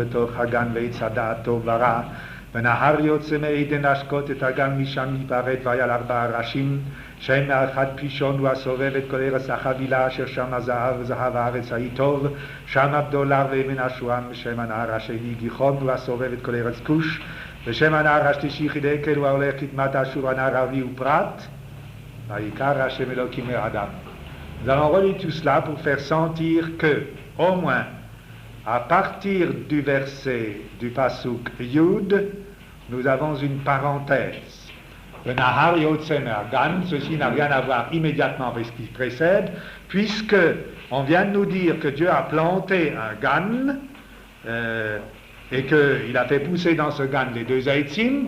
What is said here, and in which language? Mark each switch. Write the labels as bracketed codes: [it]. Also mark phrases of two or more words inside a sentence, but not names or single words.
[he] בתוך הגן ועץ הדעת טוב ורע ונהר יוצא מעדן להשקות את הגן משם ייפרד ויעל 4 ראשים שם האחד פישון הוא הסובב את כל ארץ החבילה אשר שם הזהב זהב הארץ ההיא טוב שם הבדולר ואבן השועם ושם הנהר השני גיחון הוא הסובב את כל ארץ כוש ושם הנהר השלישי חידקל הוא ההולך קדמת אשור הנהר הרביעי הוא פרת ויקרא השם אלוקים לאדם. [fr] Nous allons relire tout cela pour faire sentir que, au moins, à partir du verset du [he] פסוק יוד, [fr] nous avons une parenthèse. Le [he] נהר יוצא מרגן, [fr] ceci n'a rien à voir immédiatement avec ce qui précède, puisque on vient de nous dire que Dieu a planté un gan et qu'il a fait pousser dans ce gan les 2 eitzim.